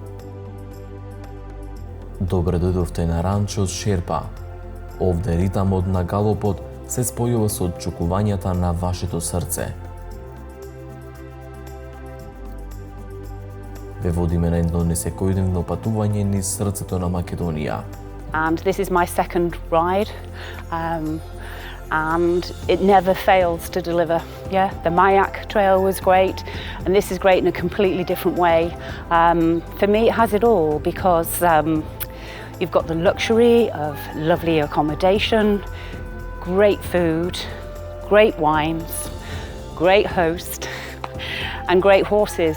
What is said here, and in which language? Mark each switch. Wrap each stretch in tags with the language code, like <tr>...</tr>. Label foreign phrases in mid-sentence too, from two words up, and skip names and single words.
<mk>Добре дојдовте на ранчо Шерпа. Овде ритамот на галопот се спојува со отчукувањата на вашето срце. Ве водиме на едно несекојдневно патување низ срцето на Македонија.</mk> <en>And this is my second ride, and it never fails to deliver. Yeah, the Mayak trail was great, and this is great in a completely different way. For me, it has it all because you've got the luxury of lovely accommodation, great food, great wines, great host, and great horses.</en>